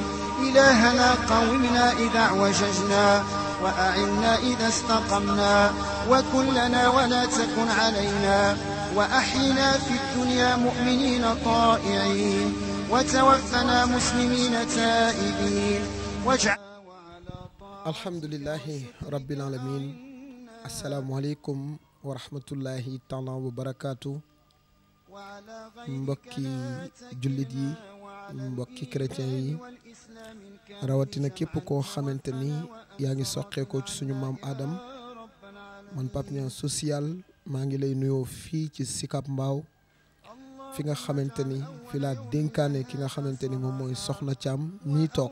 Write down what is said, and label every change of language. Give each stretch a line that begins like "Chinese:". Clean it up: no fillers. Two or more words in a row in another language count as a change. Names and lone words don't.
Arabic: إلهنا قومنا إذا اعوججنا وأعنا إذا استقمنا وكن لنا ولا تكن علينا وأحينا في الدنيا مؤمنين طائعين وتوفنا مسلمين تائبين واجعل الحمد لله رب العالمين. السلام عليكم ورحمة الله تعالى وبركاته.
Wolof: mbokki jullit yi mbokki chrétien yi rawatina képp koo xamante ni yaa ngi soqeekoo ci suñu maam Adam man Pape Niang social maa ngi lay nuyoo fii ci Sicap Mbao fi nga xamante ni fi laa dénkaane ki nga xamante ni moom mooy Soxna Thiam mii toog.